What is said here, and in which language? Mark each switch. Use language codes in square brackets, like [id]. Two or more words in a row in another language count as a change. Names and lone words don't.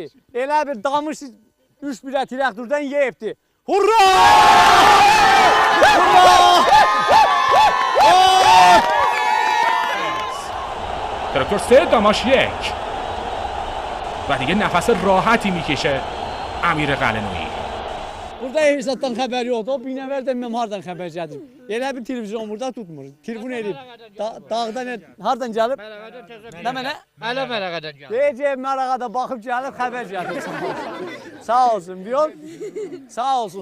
[az] Elə bir Damışıq 3-1-ə traktordan yeyibdi. Hurra! Hurra! [fa] تراکتور 3 داماش 1 و دیگه نفس راحتی میکشه امیر قلنویی. [az] Burada Eysatdan xəbər yoxdur. O binəvər də mən hardan xəbər gəlir. Elə bir televizyon burada tutmur. Telefon edib. Dağdan hardan gəlib? Nə mənə? Hələ Mərəğədən gəlib. Deyəcək Mərəğədə baxıb gəlib xəbər gəlir. Sağ olsun, diyor. Sağ olsun.